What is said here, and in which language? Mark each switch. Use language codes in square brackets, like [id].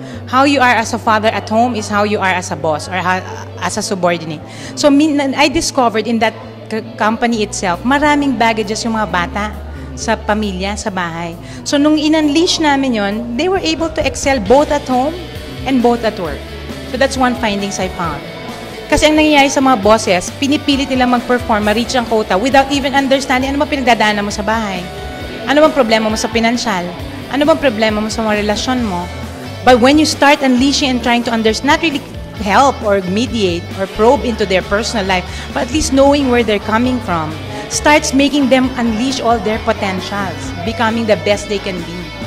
[en] How you are as a father at home is how you are as a boss or as a subordinate. So I discovered in that company itself, [tl] maraming baggages yung mga bata sa pamilya, sa bahay. [en] So [tl] nung in-unleash namin yon, [en] they were able to excel both at home and both at work. So that's one findings I found. [tl] Kasi ang nangyayari sa mga bosses, pinipilit nilang mag-perform, ma-reach ang quota [en] without even understanding [tl] ano bang pinagdadaanan mo sa bahay. Ano bang problema mo sa pinansyal? Ano bang problema mo sa mga relasyon mo? [en] But when you start unleashing and trying to understand, not really help or mediate or probe into their personal life, but at least knowing where they're coming from, starts making them unleash all their potentials, becoming the best they can be.